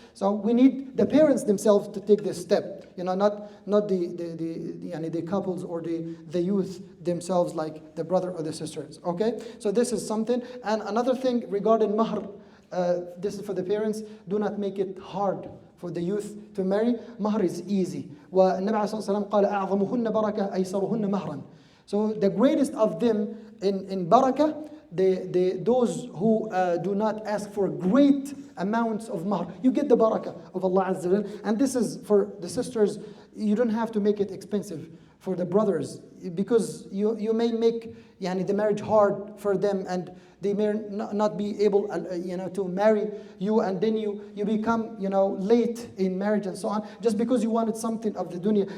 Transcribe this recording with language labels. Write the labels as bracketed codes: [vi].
[en] So we need the parents themselves to take this step. You know, not the couples or the youth themselves, like the brother or the sisters. Okay, so this is something. And another thing regarding mahr, this is for the parents. Do not make it hard for the youth to marry. Mahr is easy. [ar] والنبي عليه الصلاة والسلام قال أعظمهن بركة أيسرهن مهرا. [en] So the greatest of them in barakah, those who do not ask for great amounts of mahr. You get the barakah of Allah Azza wa Jal. And this is for the sisters. You don't have to make it expensive. For the brothers, because you may make the marriage hard for them, and they may not be able to marry you, and then you become late in marriage and so on, just because you wanted something of the dunya.